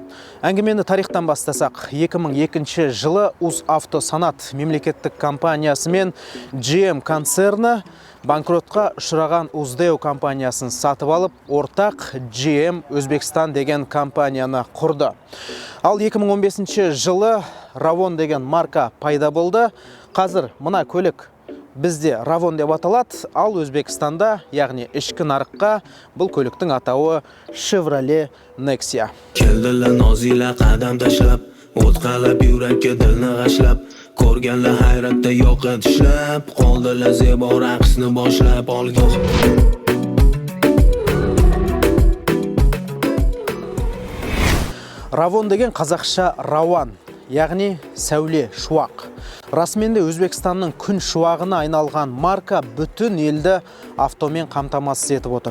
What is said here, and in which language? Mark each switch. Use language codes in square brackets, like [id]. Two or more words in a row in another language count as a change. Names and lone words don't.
[kk] Әңгімені тарихтан бастасақ, 2002 жылы Узавтосанат мемлекеттік компаниясы мен GM концерні банкротқа ұшыраған Уздеу компаниясын сатып алып, ортақ GM Өзбекстан деген компанияны құрды. Ал 2015 жылы Равон деген марка пайда болды. Қазір мұна көлік бізде Равон деп аталады, ал Өзбекстанда, яғни ішкі нарыққа бұл көліктің атауы Chevrolet Nexia. [uz] Keldilar nozila qadam tashlab, o'tqalab yurakka dilni g'ashlab, ko'rganlar hayratda yo'q tishlab, qoldilar zebo raqsni boshlab olgoh. [kk] Равон деген қазақша рауан, яғни сәуле, шуақ. Расменде Өзбекстанның күн шуағына айналған марка бүтін елді автомен қамтамасыз етіп отыр.